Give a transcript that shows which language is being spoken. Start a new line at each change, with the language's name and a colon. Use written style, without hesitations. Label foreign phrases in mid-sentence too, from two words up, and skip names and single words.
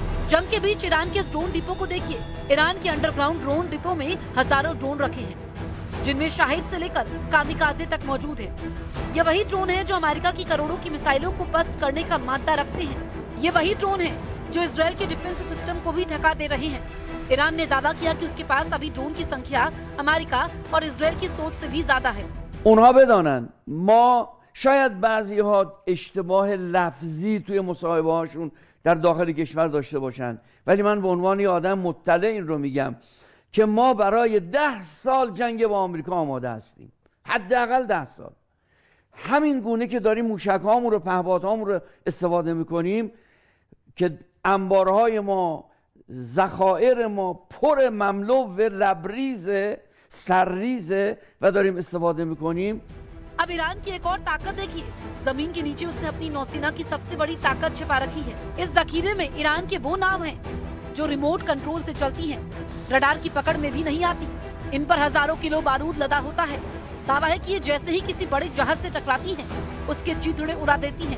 Hindi: जंग के बीच ईरान के ड्रोन डिपो को देखिए। ईरान के अंडरग्राउंड ड्रोन डिपो में हजारों ड्रोन रखे हैं, जिनमें शाहिद से लेकर कामिकाजे तक मौजूद है। ये वही ड्रोन है जो अमेरिका की करोड़ों की मिसाइलों को पस्त करने का मादा रखते हैं। ये वही ड्रोन है जो इजरायल के
English: defense system
Hindi: को भी थका दे रहे हैं। ईरान ने दावा किया कि उसके पास अभी ड्रोन की संख्या अमेरिका और इजरायल की सोच से भी ज्यादा है।
Persian: اونها بدانن ما شاید بعضی‌ها اشتباه لفظی توی مصاحبه‌هاشون در داخل کشور داشته باشند، ولی من به عنوان یه آدم مطلع این رو میگم که ما برای 10 سال جنگ با آمریکا آماده هستیم، حداقل 10 سال. همین گونه که داریم موشک‌هامون رو پهپادهامون رو استفاده میکنیم که انبارهای ما ذخایر ما پر مملو و لبریز سرریزه و داریم استفاده میکنیم.
Hindi: अब ईरान की एक और ताकत देखिए। जमीन के नीचे उसने अपनी नौसेना की सबसे बड़ी ताकत छिपा रखी है। इस जखीरे में ईरान के वो नाव हैं जो
English: remote control
Hindi: से चलती हैं, रडार की पकड़ में भी नहीं आती। इन पर हजारों किलो बारूद लदा होता है। दावा है कि ये जैसे ही किसी बड़े जहाज से टकराती हैं, उसके चीथड़े उड़ा देती हैं।